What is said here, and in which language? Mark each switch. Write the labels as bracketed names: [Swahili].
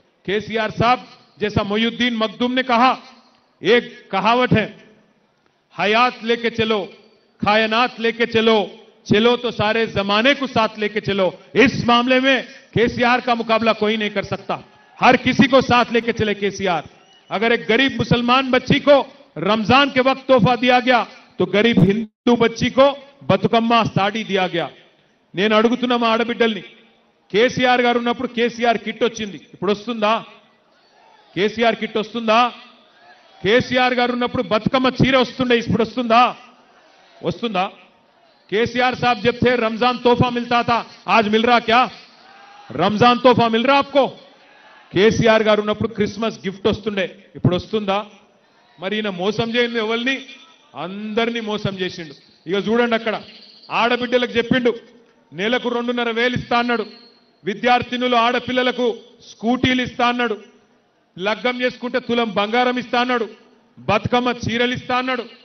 [Hindi] केसीआर साहब जैसा मोयुद्दीन मखदूम ने कहा, एक कहावत है, हयात लेके चलो, कायनात लेके चलो, चलो तो सारे जमाने को साथ लेके चलो. इस मामले में केसीआर का मुकाबला कोई नहीं कर सकता. हर किसी को साथ लेके चले केसीआर. अगर एक गरीब मुसलमान बच्ची को रमजान के वक्त तोहफा दिया गया तो गरीब हिंदू बच्ची को బతుకమ్మ సాడీ దియా గయా. [Telugu] నేను అడుగుతున్నా మా ఆడబిడ్డల్ని, కేసీఆర్ గారు ఉన్నప్పుడు కేసీఆర్ కిట్ వచ్చింది, ఇప్పుడు వస్తుందా? కేసీఆర్ కిట్ వస్తుందా? కేసీఆర్ గారు ఉన్నప్పుడు బతుకమ్మ చీర వస్తుండే, ఇప్పుడు వస్తుందా? వస్తుందా? [Hindi] केसीआर साहब जब थे रमजान तोहफा मिलता था, आज मिल रहा क्या? रमजान तोहफा मिल रहा आपको? [Telugu] కేసీఆర్ గారు ఉన్నప్పుడు క్రిస్మస్ గిఫ్ట్ వస్తుండే, ఇప్పుడు వస్తుందా? మరి ఈయన మోసం చేయండి, ఎవరిని? అందరినీ మోసం చేసిండు. ఇక చూడండి, అక్కడ ఆడబిడ్డలకు చెప్పిండు నెలకు 2,500 ఇస్తా అన్నాడు, విద్యార్థినులు ఆడపిల్లలకు స్కూటీలు ఇస్తా అన్నాడు, లగ్గం చేసుకుంటే తులం బంగారం ఇస్తా అన్నాడు, బతుకమ్మ చీరలు ఇస్తా అన్నాడు.